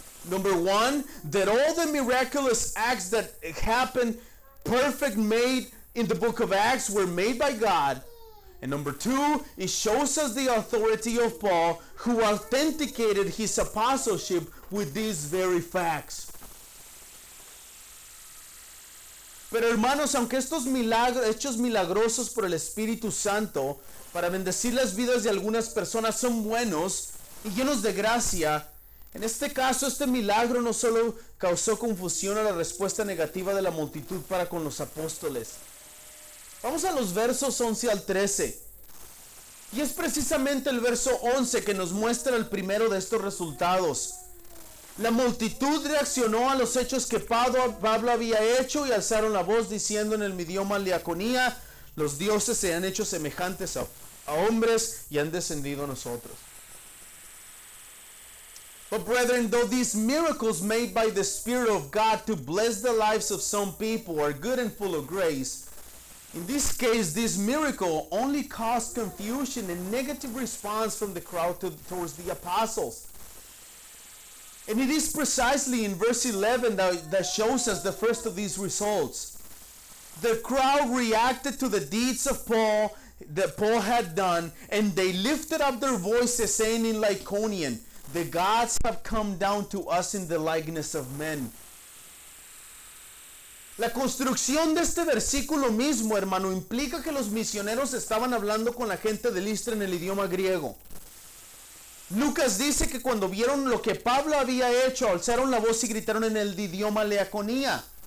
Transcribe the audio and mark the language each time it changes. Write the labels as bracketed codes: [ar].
[en] Number one, that all the miraculous acts that happened, perfect made in the book of Acts, were made by God. And number two, it shows us the authority of Paul, who authenticated his apostleship with these very facts. [es] Pero hermanos, aunque estos hechos milagrosos por el Espíritu Santo para bendecir las vidas de algunas personas son buenos y llenos de gracia, en este caso este milagro no solo causó confusión a la respuesta negativa de la multitud para con los apóstoles. Vamos a los versos 11 al 13. Y es precisamente el verso 11 que nos muestra el primero de estos resultados. La multitud reaccionó a los hechos que Pablo había hecho y alzaron la voz diciendo en el idioma liaconía, "Los dioses se han hecho semejantes a hombres y han descendido a nosotros. [en] But brethren, though these miracles made by the Spirit of God to bless the lives of some people are good and full of grace, in this case, this miracle only caused confusion and negative response from the crowd towards the apostles. And it is precisely in verse 11 that shows us the first of these results. The crowd reacted to the deeds of Paul that Paul had done, and they lifted up their voices, saying in Lycaonian, "The gods have come down to us in the likeness of men." [es] La construcción de este versículo mismo, hermano, implica que los misioneros estaban hablando con la gente de Listra en el idioma griego. Lucas dice que cuando vieron lo que Pablo había hecho, alzaron la voz y gritaron en el idioma Leaconía.